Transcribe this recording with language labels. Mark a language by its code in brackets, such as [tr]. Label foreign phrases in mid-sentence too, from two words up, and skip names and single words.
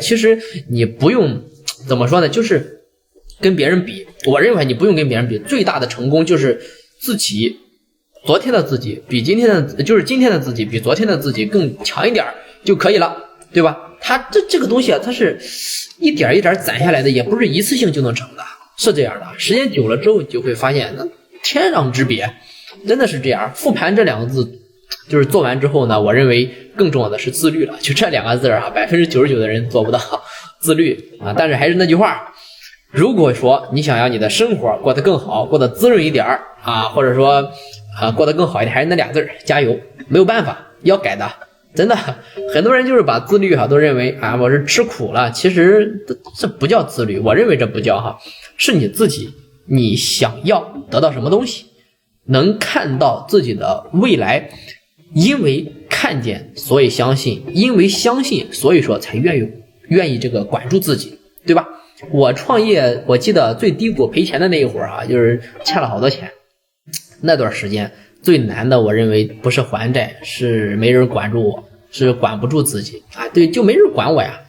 [zh] 其實你不用怎麼說呢，就是跟別人比，我認為你不用跟別人比，最大的成功就是自己昨天的自己比今天的，就是今天的自己比昨天的自己更強一點就可以了，對吧？它這個東西它是一點一點攢下來的，也不是一次性就能成的，是這樣的。時間久了之後，你就會發現那天壤之別，真的是這樣。復盤這2個字，就是做完之後呢，我認為更重要的是自律了。就這2個字99%的人做不到自律但是還是那句話，如果說你想要你的生活過得更好，过得滋潤一點或者說過得更好一點，還是那2個字，加油。沒有辦法，要改的。真的，很多人就是把自律都認為我是吃苦了，其實這不叫自律，我認為這不叫是你自己，你想要得到什麼東西，能看到自己的未來，因為看見所以相信，因為相信所以說才願意這個管住自己，對吧？我創業，我記得最低谷賠錢的那一會兒就是欠了好多錢，那段時間最难的，我認為不是還債，是沒人管住我，是管不住自己對，就沒人管我呀。